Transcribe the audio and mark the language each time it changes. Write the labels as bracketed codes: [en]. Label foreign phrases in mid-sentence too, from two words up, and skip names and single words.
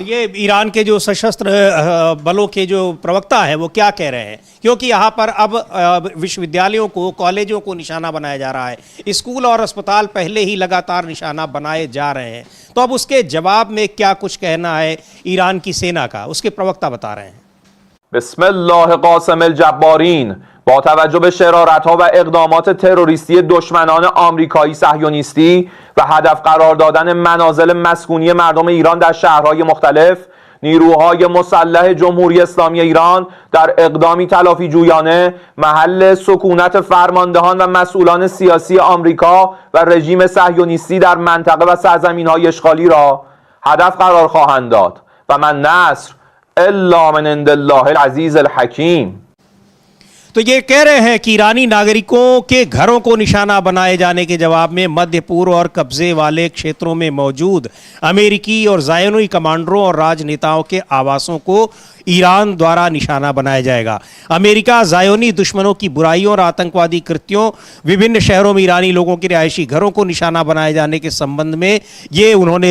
[hi] ये ईरान के जो सशस्त्र बलों के जो प्रवक्ता है वो क्या कह रहे हैं, क्योंकि यहाँ पर अब विश्वविद्यालयों को, कॉलेजों को निशाना बनाया जा रहा है, स्कूल और अस्पताल पहले ही लगातार निशाना बनाए जा रहे हैं। तो अब उसके जवाब में क्या कुछ कहना है ईरान की सेना का, उसके प्रवक्ता बता रहे हैं। [ar] بسم الله قاصم الجبارين [fa] با توجه به شرارت‌ها و اقدامات تروریستی دشمنان آمریکایی صهیونیستی و هدف قرار دادن منازل مسکونی مردم ایران در شهرهای مختلف، نیروهای مسلح جمهوری اسلامی ایران در اقدامی تلافی جویانه محل سکونت فرماندهان و مسئولان سیاسی آمریکا و رژیم صهیونیستی در منطقه و سرزمین‌های اشغالی را هدف قرار خواهند داد [ar] و من نصر الا من عند الله العزیز الحکیم। [hi] तो ये कह रहे हैं कि ईरानी नागरिकों के घरों को निशाना बनाए जाने के जवाब में मध्य पूर्व और कब्जे वाले क्षेत्रों में मौजूद अमेरिकी और ज़ायोनी कमांडरों और राजनेताओं के आवासों को ईरान द्वारा निशाना बनाया जाएगा। अमेरिका ज़ायोनी दुश्मनों की बुराइयों और आतंकवादी कृत्यों, विभिन्न शहरों में ईरानी लोगों के रिहायशी घरों को निशाना बनाए जाने के संबंध में ये उन्होंने